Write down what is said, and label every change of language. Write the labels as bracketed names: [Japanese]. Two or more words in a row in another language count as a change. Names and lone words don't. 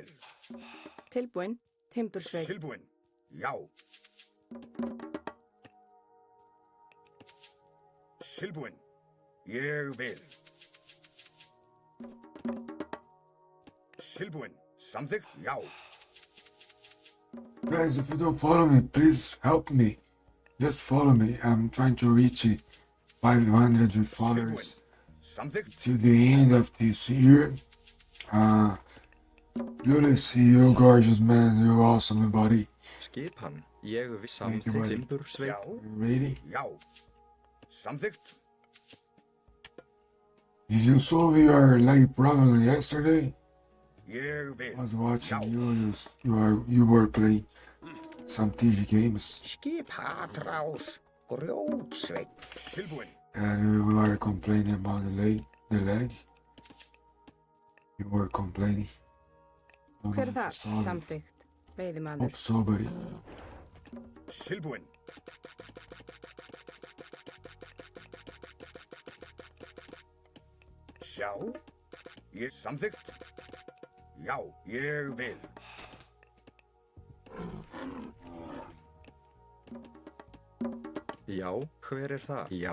[Icelandic] Tilbúinn. Timbursveit. Tilbúinn. Já. Tilbúinn. Ég vil. Tilbúinn. Samþykkt. Já. [English] Guys, if you don't follow me, please help me. Just follow me. I'm trying to reach 500 followers [Icelandic] Samþykkt. [English] to the end of this year. Ulysses, you gorgeous man, you awesome buddy. [Icelandic] Skipan? Ég vil [English] Thank you, [Icelandic] samþykkt [English] buddy. [Icelandic] timbursveit. Já. [English] You ready? [Icelandic] Já. Samþykkt. [English] Did you solve your leg problem yesterday? [Icelandic] Ég vil. [English] I was watching [Icelandic] Já. [English] you were playing some TG games [Icelandic] Skip hatrás. Grjótsveit. Tilbúinn. [English] and you were complaining about the leg. You were complaining. I don't [Icelandic] Hver [English] know [Icelandic] er [English] if you [Icelandic] það? [English] saw it. [Icelandic] Samþykkt. Veiðimaður. [English] Hope so, buddy. [Icelandic] Tilbúinn. Sjá. Ég samþykkt. Já. Ég vil. Já, hver er það? Já.